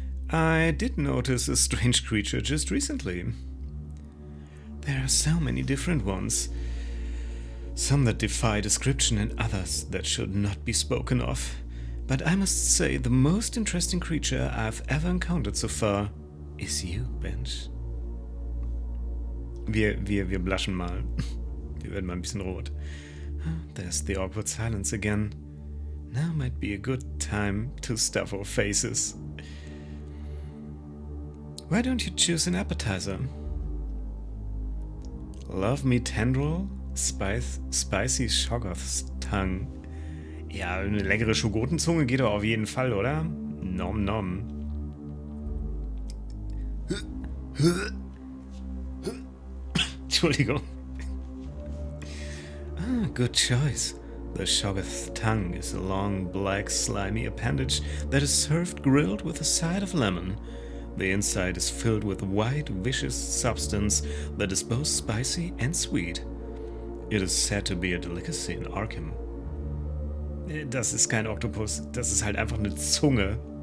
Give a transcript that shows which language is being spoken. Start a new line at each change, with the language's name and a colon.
English: I did notice a strange creature just recently. There are so many different ones. Some that defy description and others that should not be spoken of. But I must say, the most interesting creature I've ever encountered so far is you, Bench.
German: Wir blushen mal. Wir werden mal ein bisschen rot.
English: There's the awkward silence again. Now might be a good time to stuff our faces. Why don't you choose an appetizer? Love me tendril, spicy Shoggoth's tongue.
German: Ja, eine leckere Schogotenzunge geht doch auf jeden Fall, oder? Nom nom. Entschuldigung.
English: Ah, good choice. The Shoggoth's tongue is a long, black, slimy appendage that is served grilled with a side of lemon. The inside is filled with white, vicious substance that is both spicy and sweet. It is said to be a delicacy in Arkham.
German: Das ist kein Oktopus, das ist halt einfach eine Zunge.